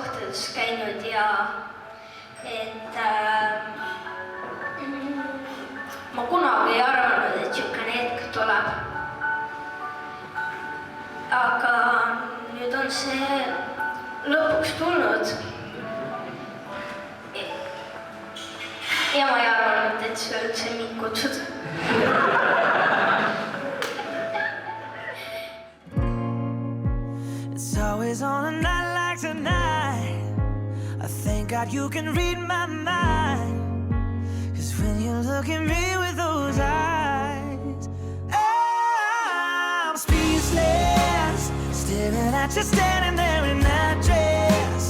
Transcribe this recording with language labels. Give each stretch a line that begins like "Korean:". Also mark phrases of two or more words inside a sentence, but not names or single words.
Estonian: hooldekodus käinud ja et ma kunagi ei arvanud, et niisugune hetk tuleb. Aga nüüd on see lõpuks tulnud. Ja ma ei arvanud, et see üldse mind kutsud.
English: It's always on a night like tonight. I thank God you can read my mind. 'Cause when you look at me with those eyes, I'm speechless, staring at you standing there in that dress.